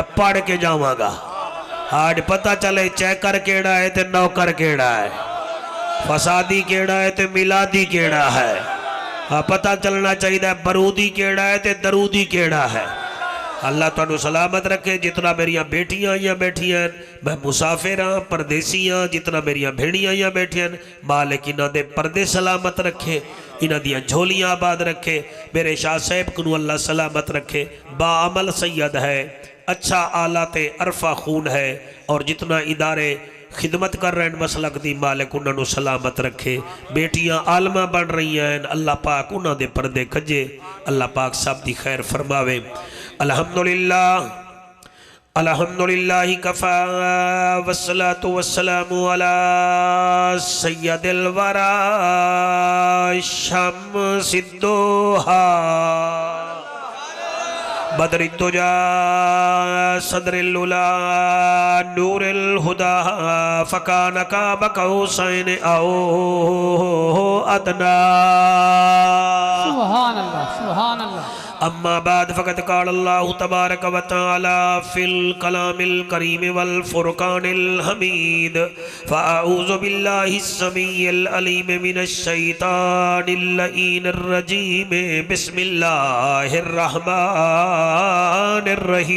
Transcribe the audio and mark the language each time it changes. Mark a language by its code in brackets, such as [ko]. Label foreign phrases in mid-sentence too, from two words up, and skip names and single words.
[pa] پڑھ کے جاواں گا اج پتہ چلے چاکر کیہڑا ہے تے نوکر کیہڑا ہے فسادی کیہڑا ہے تے میلادی کیہڑا ہے ہاں پتہ چلنا چاہیدا بارودی کیہڑا ہے تے درودی کیہڑا ہے اللہ تہانوں سلامت رکھے جتنیاں میریاں دھیاں آئیاں بیٹھیاں میں مسافر ہاں پردیسی ہاں جتنیاں میریاں بھیڑیاں آئیاں بیٹھیاں مالک اینہاں دے پردے سلامت رکھے اینہاں دیاں جھولیاں آباد رکھے میرے شاہ صاحب کو اللہ سلامت رکھے باعمل سید ہے اچھا اعلیٰ تے ارفع خون ہے اور جتنے ادارے خدمت کر رہے ہیں مسلک دی مالک انہاں نے سلامت رکھے بیٹیاں عالمہ بن رہی ہیں اللہ پاک انہاں نے دے پردے کجے اللہ پاک سب دی خیر فرماوے [ar] الحمد لله كفى والصلاة والسلام على سيد الورى شمس الضحى بدر الدجى صدر العلى نور الهدى فكان قاب قوسين أو أدنى سبحان الله سبحان الله أما بعد فقط قال الله تبارك وتعالى في الكلام الكريم والفرقان الحميد فأعوذ بالله السميع العليم من الشيطان اللعين الرجيم بسم الله الرحمن